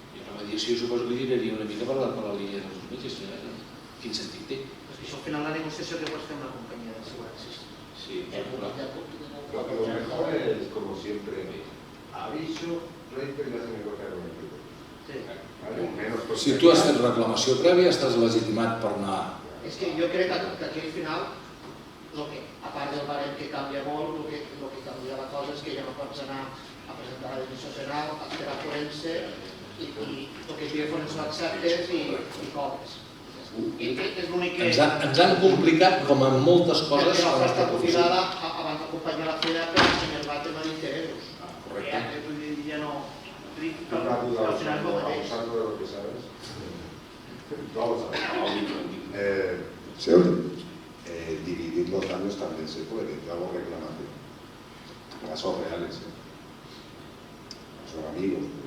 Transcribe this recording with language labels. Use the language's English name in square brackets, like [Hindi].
[Catalan] La mediació suposo que lligaria una mica per la línia dels metges. Quin sentit té? Això al final la negociació que pots fer amb la companyia d'assegurances. Sí, [Spanish] Lo mejor es, como siempre, aviso, pleito y ya se negocia con el pleito. [Catalan] Si tu has fet reclamació prèvia, estàs legitimat per anar... És que jo crec que aquí al final, a part del barem que canvia molt, el que canvia la cosa és que ja no pots anar a presentar la decisió penal, a esperar forense, i el que es diu forense ho acceptes i cobres. És l'únic que... Ens han complicat, com en moltes coses, perquè la nostra professió. Perquè abans d'acompanyar la fera per ensenyar-va tema d'interessos. Correcte. Ja no... [Spanish] Una duda, abusando de lo que sabes. Vamos a ver. ¿Se oye? Dividir los daños también se puede. Yo hago reclamación. Casos reales. Son amigos.